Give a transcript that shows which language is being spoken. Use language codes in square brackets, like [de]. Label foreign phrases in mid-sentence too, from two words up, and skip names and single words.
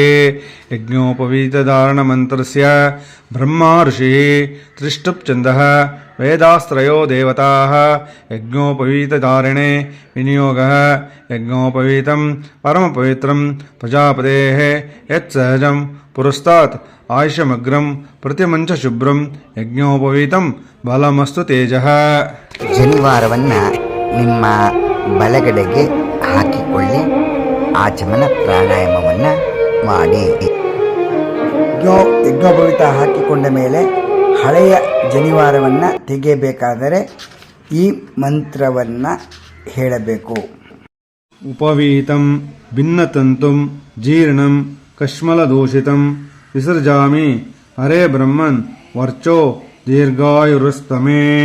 [sa] यज्ञोपवीतधारणमन्त्रस्य ब्रह्मा ऋषिः त्रिष्टुप्छन्दः वेदास्त्रयो देवताः यज्ञोपवीतधारणे विनियोगः यज्ञोपवीतं परमपवित्रं प्रजापतेः यत्सहजं पुरस्तात् आयुष्यमग्रं प्रतिमञ्च शुभ्रं यज्ञोपवीतं बलमस्तु तेजः. [kn] ಜನಿವಾರವನ್ನು ನಿಮ್ಮ ಬಲಗಡೆಗೆ ಹಾಕಿಕೊಳ್ಳಿ. ಆಚಮನ ಪ್ರಾಣಾಯಾಮವನ್ನು ಮಾಡಿ. ಯಜ್ಞೋಪವೀತ ಹಾಕಿಕೊಂಡ ಮೇಲೆ ಹಳೆಯ ಜನಿವಾರವನ್ನು ತೆಗೆಯಬೇಕಾದರೆ ಈ ಮಂತ್ರವನ್ನು ಹೇಳಬೇಕು. [sa] उपवीतं भिन्नतन्तुं जीर्णं कश्मलदूषितं विसर्जामि हरे ब्रह्मन् वर्चो दीर्घायुरस्तमे.